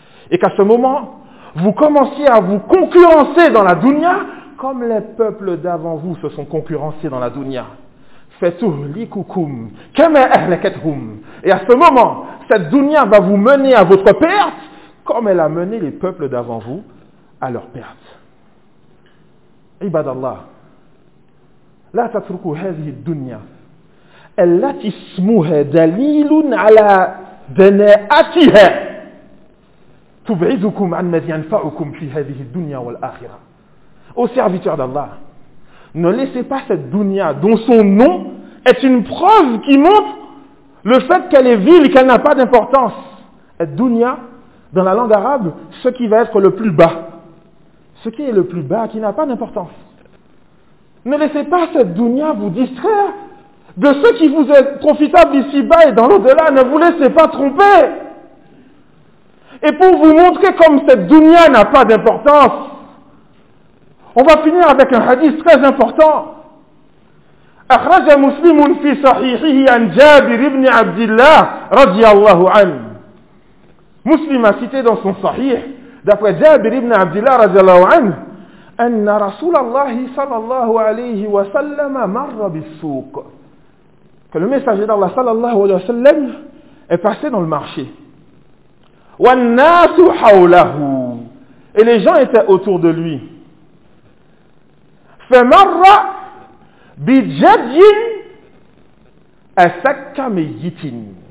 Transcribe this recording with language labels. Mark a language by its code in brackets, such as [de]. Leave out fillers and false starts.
[fr] Et qu'à ce moment, vous commenciez à vous concurrencer dans la dunya comme les peuples d'avant vous se sont concurrencés dans la dunya. [ar] Fatuhlikukum kama ahlakathum. [fr] Et à ce moment, cette dunya va vous mener à votre perte comme elle a mené les peuples d'avant vous à leur perte. [ar] Ibadallah. لا تتركوا هذه الدنيا التي اسمها دليل على دناءتها تبعدكم عن ما ينفعكم في هذه الدنيا والآخرة. [fr] Ô serviteur d'Allah, ne laissez pas cette dunya dont son nom est une preuve qui montre le fait qu'elle est vile, qu'elle n'a pas d'importance. Cette dunya, dans la langue arabe, ce qui va être le plus bas. Ce qui est le plus bas, qui n'a pas d'importance. Ne laissez pas cette dunya vous distraire de ce qui vous est profitable ici-bas et dans l'au-delà. Ne vous laissez pas tromper. Et pour vous montrer comme cette dunya n'a pas d'importance, on va finir avec un hadith très important. [ar] أخرج مسلم في صحيحه عن جابر بن عبد الله رضي الله عنه. [fr] Muslim a cité dans son sahih, d'après Jabir ibn Abdillah رضي الله عنه, [ar] أن رسول الله صلى الله عليه وسلم مر بالسوق. [fr] Que le messager d'Allah صلى الله عليه وسلم est passé dans le marché. [ar] والناس حوله. [fr] Et les gens étaient autour de lui. [ar] فمر بجدي أسك ميت.